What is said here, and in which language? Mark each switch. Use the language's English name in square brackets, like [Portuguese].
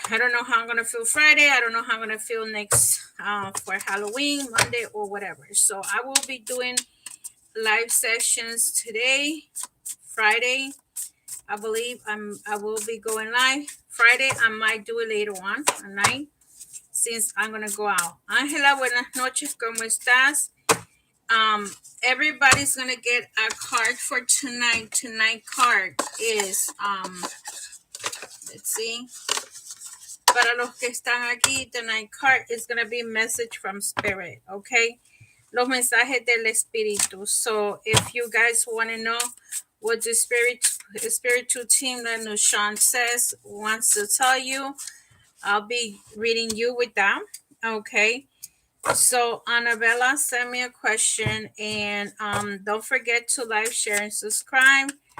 [English] I don't know how I'm gonna feel Friday. I don't know how I'm gonna feel next for Halloween, Monday, or whatever. So I will be doing live sessions today, Friday. I believe I will be going live Friday. I might do it later on at night, since I'm gonna go out. [Spanish] Angela, buenas noches, ¿cómo estás? [English] Everybody's gonna get a card for tonight. Tonight card is let's see. [Spanish] Para los que están aquí, [English] tonight card is gonna be message from spirit, okay? [Spanish] Los mensajes del espíritu. [English] So if you guys want to know what the spiritual team that Nushan says wants to tell you, I'll be reading you with them. Okay. So Annabella sent me a question, and don't forget to like, share, and subscribe.